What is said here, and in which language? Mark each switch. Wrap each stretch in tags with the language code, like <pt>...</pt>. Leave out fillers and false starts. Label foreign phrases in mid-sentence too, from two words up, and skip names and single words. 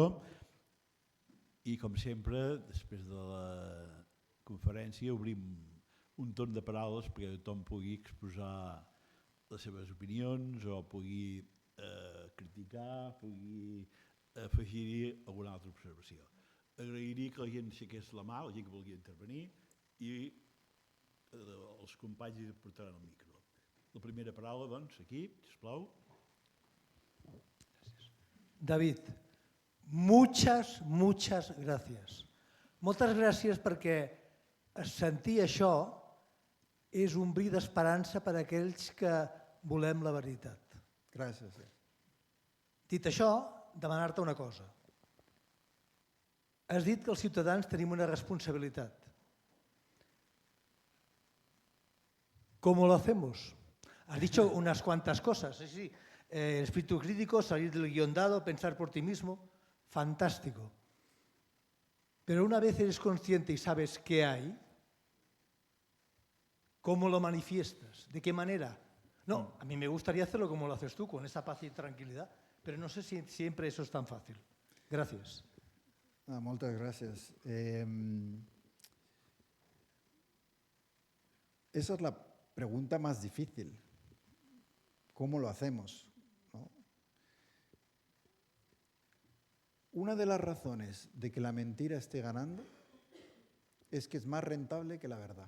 <ca>I, com sempre, després de la conferència obrim un torn de paraules perquè tothom pugui exposar les seves opinions o pugui criticar, pugui afegir-hi alguna altra observació. Agrairia que la gent aixequés la mà, la gent que vulgui intervenir, i els companys hi portaran el micro. La primera paraula, doncs, aquí, sisplau.</ca> <es>David, muchas gracias.</es> <ca>Moltes gràcies perquè sentir això és un bri d'esperança per a aquells que volem la veritat. Gràcies. Dit això, demanar-te una cosa. Has dit que els ciutadans tenim una responsabilitat.</ca> <es>¿Cómo lo hacemos? Has dicho unas cuantas cosas. Sí. El espíritu crítico, salir del guión dado, pensar por ti mismo. Fantástico. Pero una vez eres consciente y sabes qué hay, ¿cómo lo manifiestas? ¿De qué manera? No, a mí me gustaría hacerlo como lo haces tú, con esa paz y tranquilidad, pero no sé si siempre eso es tan fácil. Gracias.</es> <ca>Moltes gràcies.</ca> <es>Esa es la pregunta más difícil. ¿Cómo lo hacemos? ¿No? Una de las razones de que la mentira esté ganando es que es más rentable que la verdad.</es>